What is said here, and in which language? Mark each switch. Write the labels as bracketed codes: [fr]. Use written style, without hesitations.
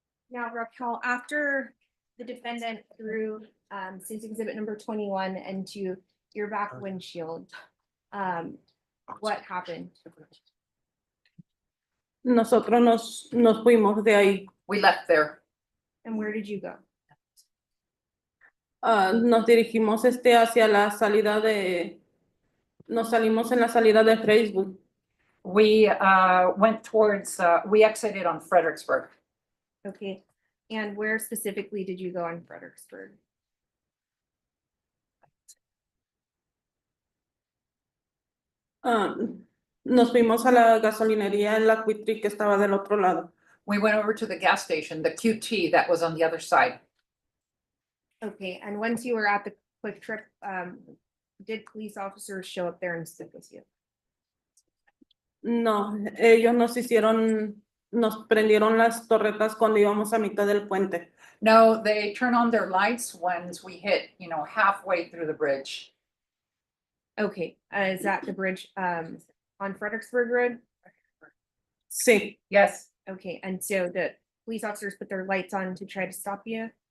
[en] Now, Raquel, after the defendant threw State's Exhibit number 21 into your back windshield, what happened? [es] Nosotros nos fuimos de ahí. [en] We left there. And where did you go? [es] Nos dirigimos hacia la salida de, nos salimos en la salida de Facebook. [en] We went towards, we exited on Fredericksburg. Okay, and where specifically did you go in Fredericksburg? [es] Nos fuimos a la gasolinería en la Quick Trip que estaba del otro lado. [en] We went over to the gas station, the QT that was on the other side. Okay, and once you were at the Quick Trip, did police officers show up there and sit with you? [es] No, ellos nos prendieron las torretas cuando íbamos a mitad del puente. [en] No, they turn on their lights once we hit, halfway through the bridge. Okay, is that the bridge on Fredericksburg Road? [es] Sí, [en] Yes, Okay, and so the police officers put their lights on to try to stop you?